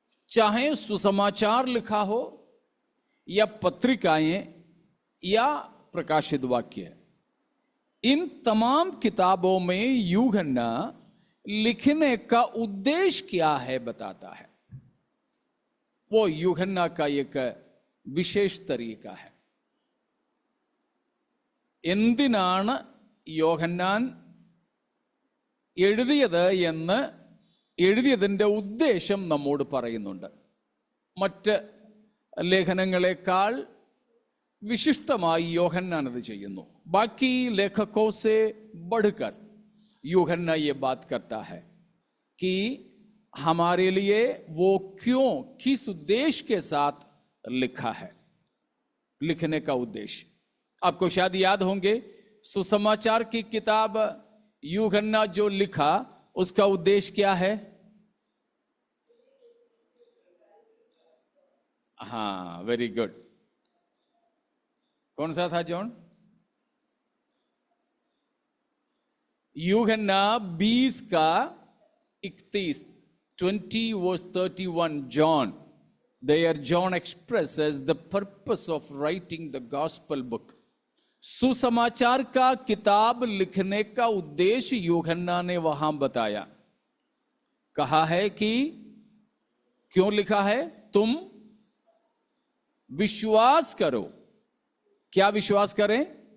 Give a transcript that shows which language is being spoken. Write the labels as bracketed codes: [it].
[hi] चाहे सुसमाचार लिखा हो या पत्रिकाएं या प्रकाशित वाक्य, इन तमाम किताबों में यूहन्ना लिखने का उद्देश्य क्या है बताता है। वो यूहन्ना का एक विशेष तरीका है। [ml] എന്തിനാണ് യോഹന്നാൻ എഴുതിയത് എന്ന് എഴുതിയതിൻ്റെ ഉദ്ദേശം നമ്മോട് പറയുന്നുണ്ട്. മറ്റ് ലേഖനങ്ങളെക്കാൾ विशिष्टമായി യോഹന്നാൻ അത് ചെയ്യുന്നു. [hi] बाकी लेखकों से बढ़कर यूहन्ना ये बात करता है कि हमारे लिए वो क्यों, किस उद्देश्य के साथ लिखा है, लिखने का उद्देश्य। आपको शायद याद होंगे सुसमाचार की किताब यूहन्ना जो लिखा उसका उद्देश्य क्या है? [en] हाँ, very good. [hi] कौन सा था जॉन? यूहन्ना 20 का 31, [en] 20 verse 31, John. There John expresses the purpose of writing the gospel book. [hi] सुसमाचार का किताब लिखने का उद्देश्य यूहन्ना ने वहां बताया। कहा है कि क्यों लिखा है? तुम विश्वास करो। क्या विश्वास करें?